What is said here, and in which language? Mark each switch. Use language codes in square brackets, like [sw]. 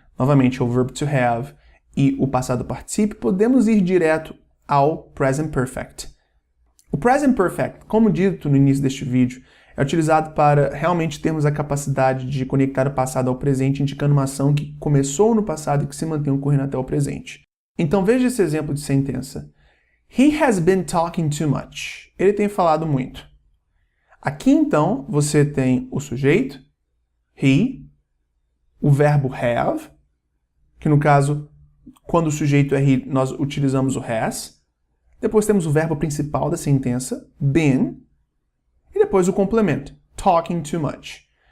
[pt] novamente é o verbo to have e o passado particípio, podemos ir direto ao present perfect. O present perfect, como dito no início deste vídeo, é utilizado para realmente termos a capacidade de conectar o passado ao presente, indicando uma ação que começou no passado e que se mantém ocorrendo até o presente. Então veja esse exemplo de sentença. [en] He has been talking too much. [pt] Ele tem falado muito. Aqui então você tem o sujeito, he, o verbo have, que no caso, quando o sujeito é he, nós utilizamos o has. Depois temos o verbo principal da sentença, been, e depois o complemento, [en] talking too much.